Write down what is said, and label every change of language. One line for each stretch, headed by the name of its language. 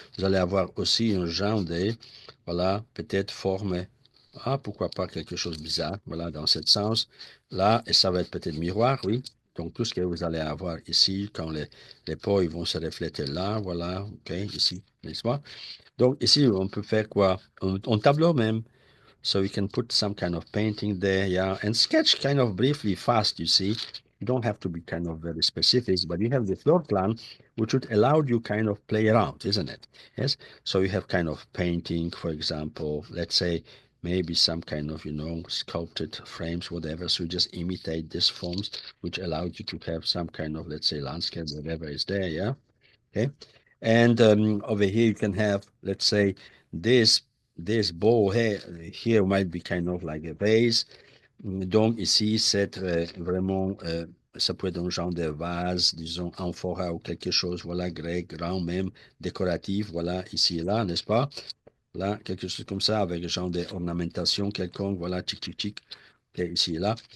French: Vous allez avoir aussi un genre de, voilà, peut-être forme, ah, pourquoi pas quelque chose de bizarre, voilà, dans ce sens. Là, et ça va être peut-être miroir, oui. Donc, tout ce que vous allez avoir ici, quand les pots, ils vont se refléter là, voilà, OK, ici, n'est-ce pas? Donc, ici, on peut faire quoi? Un tableau même.
English: So you can put some kind of painting there, yeah, and sketch kind of briefly fast, you see. You don't have to be kind of very specific, but you have the floor plan, which would allow you kind of play around, isn't it? Yes. So you have kind of painting, for example, let's say maybe some kind of, sculpted frames, whatever. So you just imitate these forms, which allows you to have some kind of, let's say, landscape, whatever is there, yeah. Okay. And over here you can have, let's say, this this bowl here might be kind of like a vase.
French: Donc ici, c'est vraiment, ça peut être un genre de vase, disons, amphora ou quelque chose, voilà, grec, grand même, décoratif, voilà, ici et là, n'est-ce pas? Là, quelque chose comme ça, avec un genre d'ornementation quelconque, voilà, tic, tic, tic, ok, ici et là.